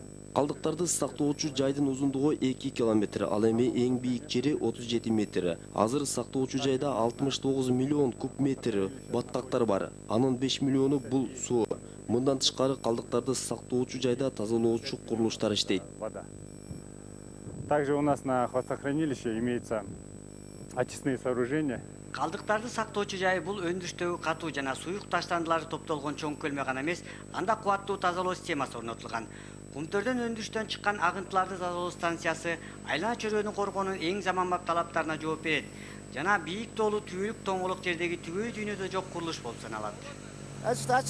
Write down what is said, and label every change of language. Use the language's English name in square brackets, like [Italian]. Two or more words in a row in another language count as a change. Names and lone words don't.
[Kyrgyz] Калдыктарды сактоочу жайдын узундугу 2 километр, ал эми эң бийик жери 37 метр. Азыр сактоочу жайда 69 миллион куб метр баткактар бар. Анын 5 миллиону бул суу. Мындан тышкары калдыктарды сактоочу жайда тазалоочу курулуштар иштейт. [Russian] Вода. Также у нас на хвостохранилище имеются очистные сооружения. [Kyrgyz] Калдыктарды сактоочу жайы бул өндүрүштөгү катуу жана суюк таштандылары топтолгон чоң көлмө гана эмес, анда кубаттуу тазалоо системасы орнотулган. Кумтөрдөн өндүрүштөн чыккан агынтыларды тазалоо станциясы айлана чөйрөнү коргоонун эң заманбап талаптарына жооп берет жана бийик тоолуу түбөлүк тоңголук жердеги түгөй дүйнөдө жок курулуш болуп саналат.